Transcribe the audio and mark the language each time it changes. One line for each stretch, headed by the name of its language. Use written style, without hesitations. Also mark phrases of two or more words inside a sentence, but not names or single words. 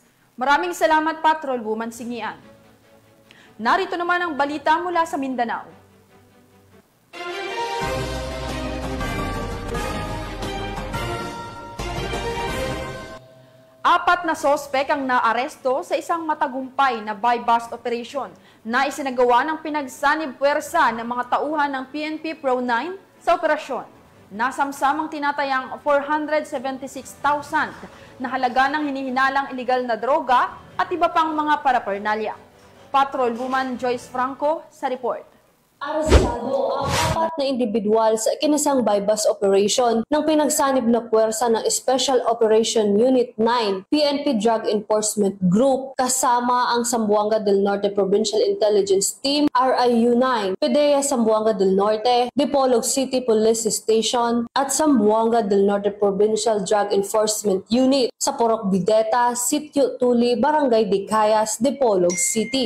Filipino: Maraming salamat, Patrolwoman Singian. Narito naman ang balita mula sa Mindanao. Apat na sospek ang naaresto sa isang matagumpay na
English: buy-bust operation
Filipino: na isinagawa ng pinagsanib puwersa ng mga tauhan ng PNP Pro 9 sa operasyon. Nasamsamang tinatayang 476,000 na halaga ng hinihinalang iligal na droga at iba pang mga paraphernalia. Patrolwoman Joyce Franco sa report. Arestado ang apat na individual sa ikinasang
English: buy-bust operation
Filipino: ng pinagsanib na puwersa ng Special Operation Unit 9 PNP Drug Enforcement Group kasama ang Zamboanga del Norte Provincial Intelligence Team RIU-9, PDEA Zamboanga del Norte, Dipolog City Police Station at Zamboanga del Norte Provincial Drug Enforcement Unit sa Porok Videta, Sitio Tuli, Barangay Dicayas, Dipolog City.